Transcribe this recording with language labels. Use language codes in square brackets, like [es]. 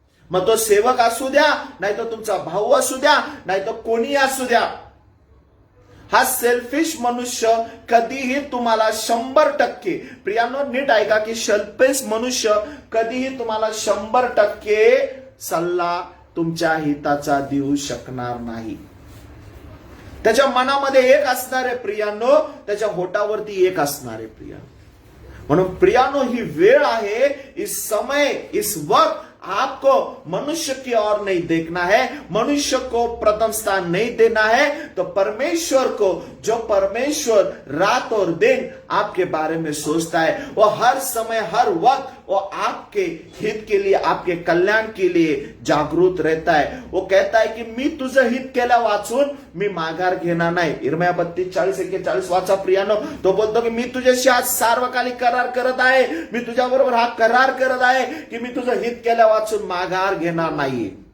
[mr] मग तो सेवक असू द्या, नाही तर तुमचा भाऊ असू द्या, नाही तर कोणी असू द्या, हा सेल्फिश मनुष्य कधीही तुम्हाला 100%, प्रियांनो नीट ऐका, की सेल्फिश मनुष्य कधीही तुम्हाला 100% सल्ला तुमच्या हिताचा देऊ शकणार नाही. त्याच्या मनामध्ये एक असणार आहे प्रियांनो, त्याच्या होठावरती एक असणार आहे प्रियांनो. म्हणून प्रियांनो, ही वेळ आहे, [hi] इस समय, इस वक्त आपको मनुष्य की ओर नहीं देखना है, मनुष्य को प्रथम स्थान नहीं देना है, तो परमेश्वर को, जो परमेश्वर रात और दिन आपके बारे में सोचता है, वो हर समय हर वक्त वो आपके हित के लिए, आपके कल्याण के लिए जागृत रहता है. वो कहता है की [mr] मी तुझं हित केल्या वाचून मी माघार घेणार नाही. इर्मिया 32:40-41 वाचा प्रियानो. तो बोलतो की मी तुझ्याशी आज सार्वकालिक करार करत आहे, मी तुझ्या बरोबर हा करार करत आहे की मी तुझं हित केल्या वाचून माघार घेणार नाही.